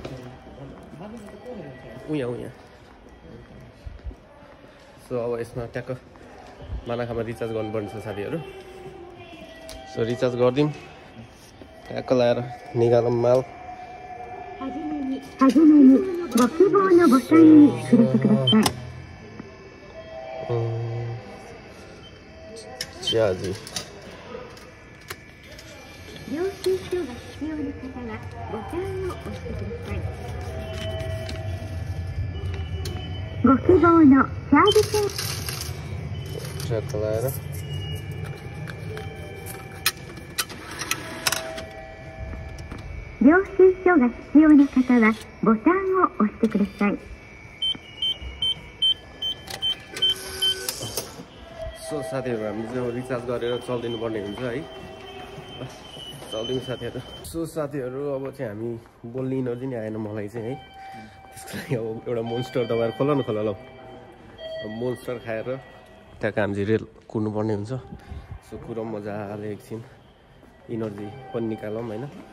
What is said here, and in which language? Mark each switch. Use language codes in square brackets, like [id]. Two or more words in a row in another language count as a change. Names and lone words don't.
[ne] उहाँ सो अब यसमा ट्याक्क मानाखामा रिचार्ज गर्नुपर्ने छ साथीहरू सो रिचार्ज गरिदिउँ ट्याक्क लाएर निकालौँ माल जी [ja] 領収書が必要な方はボタンを押してください。ご希望のサービス [es] Claro. [ja] 領収書が必要な方はボタンを押してください。 [ne] सो साथीहरू हामी चाहिँ अब रिचार्ज गरेर चल्दिनु पर्ने हुन्छ है चल्दिनु साथीहरू सो साथीहरू अब चाहिँ हामी बोल्ने इनर्जी नै आएन मलाई चाहिँ है त्यसको लागि अब एउटा मोन्स्टर तपाईँहरू खोला न खोला ल मोन्स्टर खाएर त्यहाँ हामी चाहिँ रेल कुर्नुपर्ने हुन्छ सो कुरो मजाले एकछिन इनर्जी पनि निकालौँ होइन